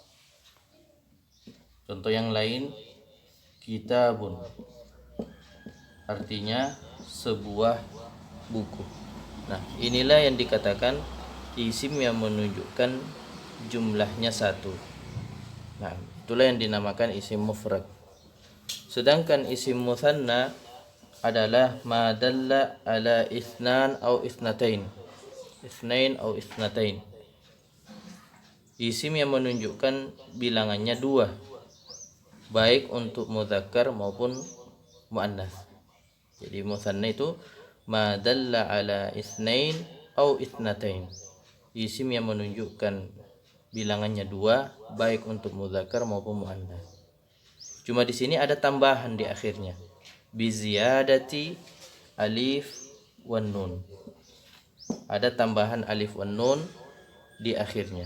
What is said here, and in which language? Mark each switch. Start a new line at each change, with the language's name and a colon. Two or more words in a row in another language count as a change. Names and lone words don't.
Indonesian: Contoh yang lain, kitabun, artinya sebuah buku. Nah, inilah yang dikatakan isim yang menunjukkan jumlahnya satu. Nah, itulah yang dinamakan
Arabic: اسم مفرد.
Indonesian: Sedangkan
Arabic: اسم مثنى
Indonesian: adalah
Arabic: ما دل على اثنان أو اثنتين. اثنين أو اثنتين.
Indonesian: Isim yang menunjukkan bilangannya dua, baik untuk mudzakkar maupun muannas. Jadi mutsanna itu
Arabic: ما دل على اثنين أو اثنتين.
Indonesian: Isim yang menunjukkan bilangannya dua, baik untuk mudzakkar maupun muannas. Cuma di sini ada tambahan di akhirnya,
Arabic: بزيادة الألف والنون.
Indonesian: Ada tambahan
Arabic: الألف والنون
Indonesian: di akhirnya.